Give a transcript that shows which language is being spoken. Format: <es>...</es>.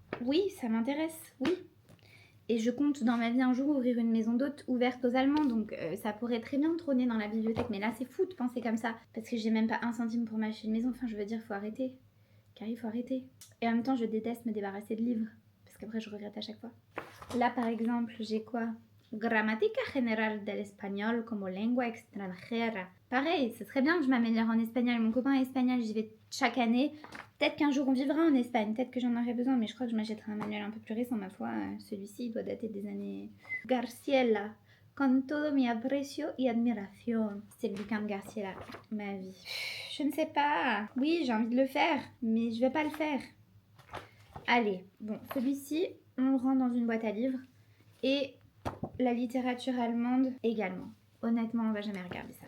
<fr>Oui, ça m'intéresse, oui. Et je compte dans ma vie un jour ouvrir une maison d'hôtes ouverte aux Allemands, donc ça pourrait très bien trôner dans la bibliothèque. Mais là, c'est fou de penser comme ça, parce que j'ai même pas un centime pour m'acheter une maison. Enfin, je veux dire, faut arrêter. Carrie, faut arrêter. Et en même temps, je déteste me débarrasser de livres, parce qu'après, je regrette à chaque fois. Là, par exemple, j'ai quoi?</fr> <es>Gramática general del español como lengua extranjera.</es> <fr>Pareil, ce serait bien que je m'améliore en espagnol. Mon copain est espagnol, j'y vais chaque année. Peut-être qu'un jour on vivra en Espagne, peut-être que j'en aurai besoin, mais je crois que je m'achèterai un manuel un peu plus récent, ma foi. Celui-ci, il doit dater des années...</fr> <es>Garciela, con todo mi aprecio y admiración.</es> <fr>C'est le bouquin de Garciela, ma vie. Je ne sais pas. Oui, j'ai envie de le faire, mais je vais pas le faire. Allez, bon, celui-ci, on le rend dans une boîte à livres. Et la littérature allemande également. Honnêtement, on va jamais regarder ça.</fr>